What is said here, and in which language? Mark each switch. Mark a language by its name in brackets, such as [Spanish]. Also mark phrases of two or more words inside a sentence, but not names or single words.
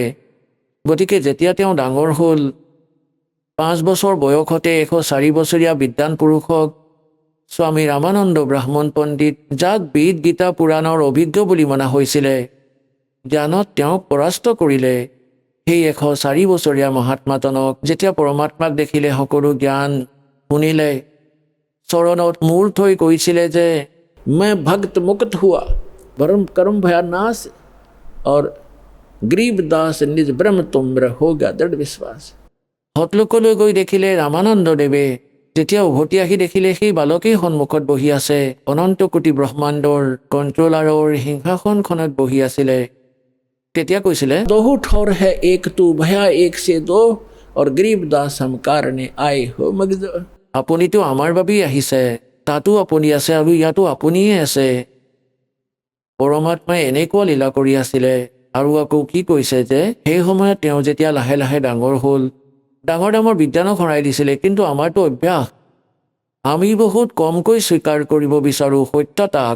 [Assamese] গতিকে যেতিয়া তেওঁ ডাঙৰ হ'ল, 5 বছৰ বয়সতে 104 বছৰীয়া বিদ্বান পুৰুষক স্বামী ৰামানন্দ ব্ৰাহ্মণ পণ্ডিত, যাক বেদ গীতা পুৰাণৰ অভিজ্ঞ বুলি মনা হৈছিলে, জ্ঞানত তেওঁক পৰাস্ত কৰিলে। সেই 104 বছৰীয়া মহাত্মাজনক যেতিয়া পৰমাত্মাক দেখিলে, সকলো জ্ঞান শুনিলে, চৰণত মূৰ থৈ কৈছিলে যে [Hindi] मैं भक्त मुक्त हुआ, भरम कर्म भया नाश और गरीब दास निज ब्रह्म तुम हो गया दृढ़ विश्वास। [Assamese] হতলোকলৈ গৈ দেখিলে ৰামানন্দ দেৱে। যেতিয়া উভতি আহি দেখিলে সেই বালকেই সন্মুখত বহি আছে। অনন্ত কোটি ব্ৰহ্মাণ্ডৰ কণ্ট্ৰলাৰৰ সিংহাসনখনত বহি আছিলে। তেতিয়া কৈছিলে, [Hindi] दहूं ठौर है एक तू भया एक से दो और गरीब दास हम कारणे आए हो मगज। [Assamese] আপুনিতো আমাৰ বাবেই আহিছে, তাতো আপুনি আছে আৰু ইয়াতো আপুনিয়ে আছে। পৰমাত্মাই এনেকুৱা লীলা কৰি আছিলে। আৰু আকৌ কি কৈছে যে সেই সময়ত তেওঁ যেতিয়া লাহে লাহে ডাঙৰ হ'ল, ডাঙৰ ডাঙৰ বিদ্বানক হৰাই দিছিলে। কিন্তু আমাৰতো অভ্যাস, আমি বহুত কমকৈ স্বীকাৰ কৰিব বিচাৰোঁ সত্যতাক।